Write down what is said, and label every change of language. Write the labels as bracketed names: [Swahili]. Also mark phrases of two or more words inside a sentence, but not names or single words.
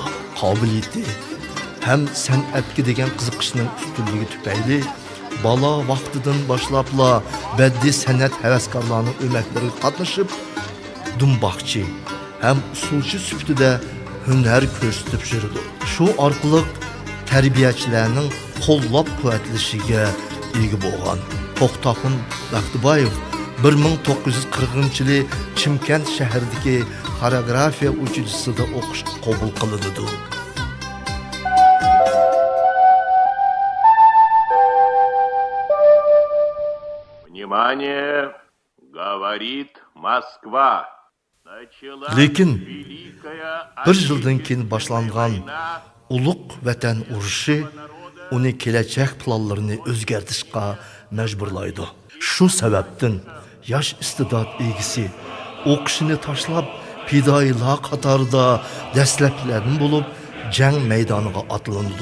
[Uzbek] Qobiliyati hem san'atga degan qiziqishning ustunligi tufayli bala vaqtidan boshlabla badiiy san'at havaskorlarining o'maklariga qatnashib, dumboqchi hem usulchi sifatida hunar ko'rsatib yurdi. Shu orqali tarbiyachilarning qo'llab-quvvatlashiga ega bo'lgan. Toxtaxun Baxtıbayev 1940 yılı Chimkent shahridagi xoreografiya uchilichasida o'qishga qabul qilindi. [Russian] Внимание, говорит Москва. [Uzbek] Lekin bir yildan keyin boshlangan ulug' vatan urushi uni kelajak planlarini o'zgartirishga majburlaydi. Shu sababdan yosh istidod egisi o'qishini tashlab fidoyilar qatorida dastlablardan bo'lib jang maydoniga atlandi.